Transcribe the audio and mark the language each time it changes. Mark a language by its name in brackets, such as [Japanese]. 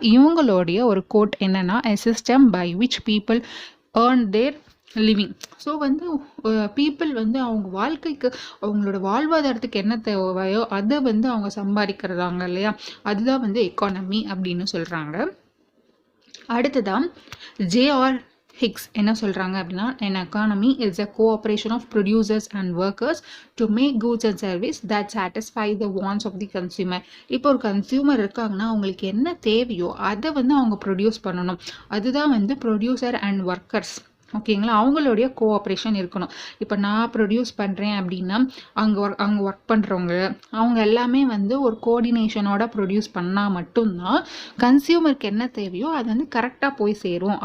[Tamil] இவங்களுடைய ஒரு கோட் என்னென்னா, [English] A system by which people earn their living. [Tamil] So வந்து பீப்புள் வந்து அவங்க வாழ்க்கைக்கு அவங்களோட வாழ்வாதாரத்துக்கு என்ன தேவையோ அதை வந்து அவங்க சம்பாதிக்கிறதாங்க இல்லையா, அதுதான் வந்து எக்கானமி அப்படின்னு சொல்கிறாங்க. அடுத்ததான் ஜேஆர் [English] Hicks [Tamil] என்ன சொல்கிறாங்க அப்படின்னா [English] an economy is a cooperation of producers and workers to make goods and service that satisfy the wants of the consumer. [Tamil] இப்போ ஒரு கன்சியூமர் இருக்காங்கன்னா அவங்களுக்கு என்ன தேவையோ அதை வந்து அவங்க ப்ரொடியூஸ் பண்ணணும். அதுதான் வந்து ப்ரொடியூசர் அண்ட் ஒர்க்கர்ஸ். ஓகேங்களா, அவங்களுடைய கோஆப்ரேஷன் இருக்கணும். இப்போ நான் ப்ரொடியூஸ் பண்ணுறேன் அப்படின்னா அங்கே ஒர்க் பண்ணுறவங்க அவங்க எல்லாமே வந்து ஒரு கோஆர்டினேஷனோட ப்ரொடியூஸ் பண்ணால் மட்டும்தான் கன்சியூமருக்கு என்ன தேவையோ அது வந்து கரெக்டாக போய் சேரும்.